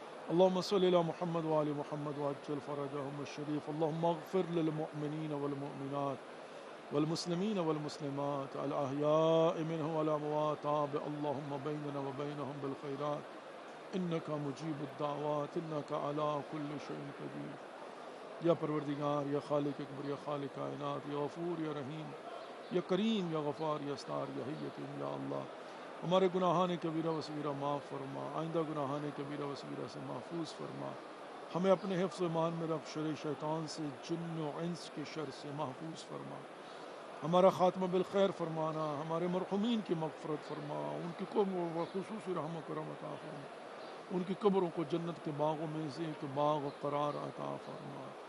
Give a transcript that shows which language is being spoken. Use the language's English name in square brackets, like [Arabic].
[Arabic] اللهم صل على محمد وعلى محمد وعجل فرجهم الشريف. اللهم اغفر للمؤمنين والمؤمنات والمسلمين والمسلمات الأحياء منهم والأموات. اللهم بيننا وبينهم بالخيرات, إنك مجيب الدعوات, إنك على كل شيء قدير. [Urdu] یا پروردگار, یا خالق اکبر, یا خالق کائنات, یا غفور, یا رحیم, یا کریم, یا غفار, یا ستار, یا حی, یا قیوم, یا اللہ, ہمارے گناہان کبیرہ و صغیرہ معاف فرما، آئندہ گناہان کبیرہ و صغیرہ سے محفوظ فرما، ہمیں اپنے حفظ و ایمان میں رکھ، شر شیطان سے، جن و انس کے شر سے محفوظ فرما، ہمارا خاتمہ بالخیر فرمانا، ہمارے مرحومین کی مغفرت فرما، ان کی قبر و خصوصی رحم و کرم عطا فرما، ان کی قبروں کو جنت کے باغوں میں سے ایک باغ قرار عطا فرما۔